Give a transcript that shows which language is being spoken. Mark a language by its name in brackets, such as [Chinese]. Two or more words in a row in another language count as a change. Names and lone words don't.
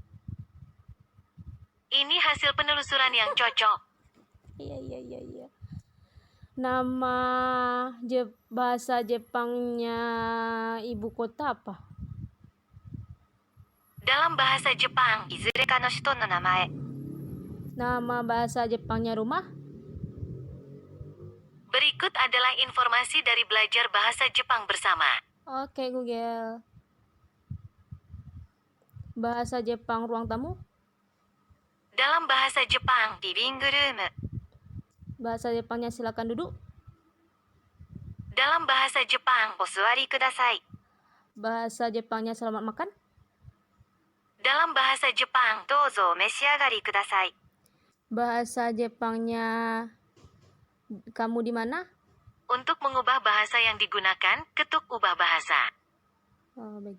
[Indonesian] Ini hasil penelusuran yang cocok. Iya. Nama bahasa Jepangnya ibu kota apa? Dalam bahasa Jepang, [Japanese] いずれかの首都の名前. [Indonesian] Nama bahasa Jepangnya rumah? Berikut adalah informasi dari belajar bahasa Jepang bersama. Oke, Google. Bahasa Jepang ruang tamu? Dalam bahasa Jepang, [English] living room. [Indonesian] Bahasa Jepangnya silakan duduk? Dalam bahasa Jepang, [Japanese] お座りください. [Indonesian] Bahasa Jepangnya selamat makan? Dalam bahasa Jepang, [Japanese] どうぞ召し上がりください. [Indonesian] Bahasa Jepangnya kamu di mana? Untuk mengubah bahasa yang digunakan, ketuk ubah bahasa. Oh, begitu.